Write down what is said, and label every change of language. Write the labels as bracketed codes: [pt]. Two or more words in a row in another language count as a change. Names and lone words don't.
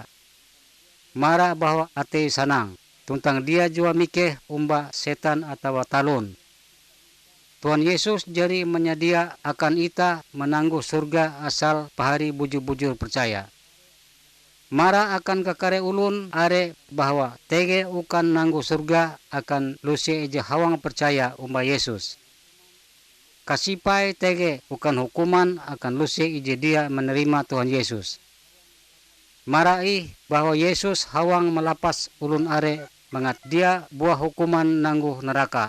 [nij] Mara bahwa ate sanang. Tuntang dia jua mikeh umba setan atau talun. Tuhan Yesus jari menyedia akan ita menangguh surga asal pahari bujur-bujur percaya. Mara akan kakare ulun are bahwa tege ukan nangguh surga akan lusi eja hawang percaya umba Yesus. Kasipai tege ukan hukuman akan lusi ije dia menerima Tuhan Yesus. Marai bahwa Yesus hawang melapas ulun are mangat dia buah hukuman nangguh neraka.